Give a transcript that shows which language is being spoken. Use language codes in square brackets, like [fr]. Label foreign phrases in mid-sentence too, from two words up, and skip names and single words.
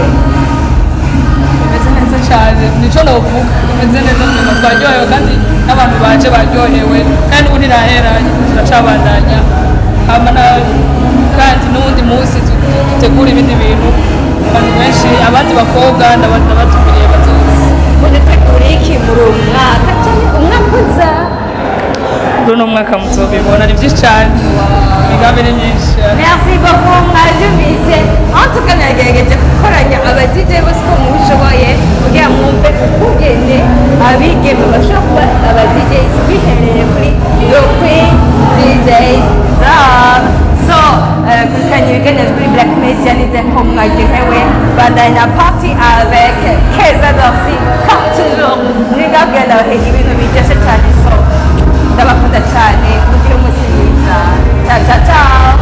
[rn] Bimeze neza cyane, nico novuga, bimeze neza nyuma twaryohewe kandi n'abantu baje baryohewe kandi ubu ntirahera turacabandanya kandi n'uwundi munsi dutegura ibindi bintu abantu benshi abandi bakobwa ndabatubiriye bazoza. Mudutegura iki muri uyu mwaka cyangwa umwaka uza? Muri uno mwaka muzobibona ni byinshi cyane, imigambi ni myinshi. [fr] Merci beaucoup [rn] mwavyumvise. [fr] En tout cas [rn] nagerageje gukoranya aba DJ bose ko mubishoboye kugira mwumve ukungene abigeme bashobora kuba aba DJs bihereye kuri The Queen DJs Zab. So kurikanya ibiganiro kuri Black Media nizeye ko mwaryohewe. Bandanye na party avec Keza Dorsi [fr] comme toujours. [rn] Mwigabwe nawe ibintu biryoshye cyane, so ndabakunda cyane, mugire umunsi mwiza. [it] Ciao ciao ciao.